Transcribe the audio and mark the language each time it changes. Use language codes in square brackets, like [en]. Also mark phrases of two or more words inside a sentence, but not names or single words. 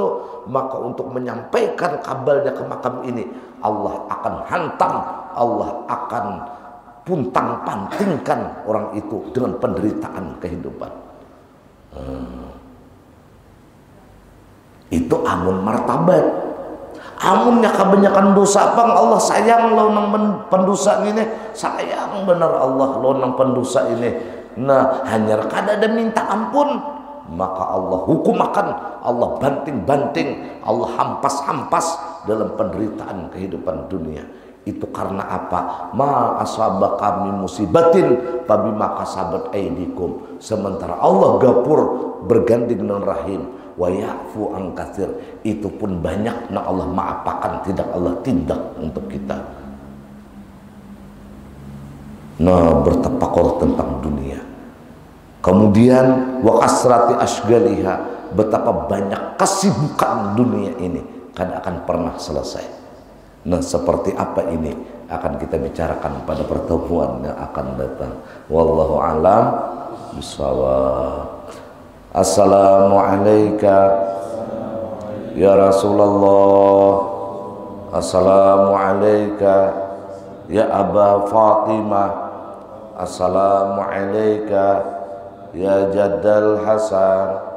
[id] Maka untuk menyampaikan kabalnya ke makam ini, Allah akan hantam, Allah akan puntang-pantingkan orang itu dengan penderitaan kehidupan. [bjn] Itu amun martabat. Amunnya kebanyakan dosa pang Allah sayang lo nang pendosa ini, sayang bener Allah lo nang pendosa ini. Nah, hanya kada ada minta ampun, maka Allah hukum akan, Allah banting-banting, Allah hampas-hampas dalam penderitaan kehidupan dunia. [id] Itu karena apa? [ar] ما أصابك من مصيبة فبما كسبت أيديكم. [id] Sementara Allah Ghafur, berganding dengan Rahim, [ar] ويعفو عن كثير, [id] itu pun banyak nak Allah maafakan, tidak Allah tindak untuk kita. Nah, bertapakur tentang dunia. Kemudian [ar] وكثرة أشغالها, [id] betapa banyak kesibukan dunia ini kan akan pernah selesai. Nah, seperti apa ini akan kita bicarakan pada pertemuan yang akan datang. [ar] والله أعلم بالصواب. السلام عليكم يا رسول الله. السلام عليكم يا أبا فاطمة. السلام عليكم يا جد الحسن.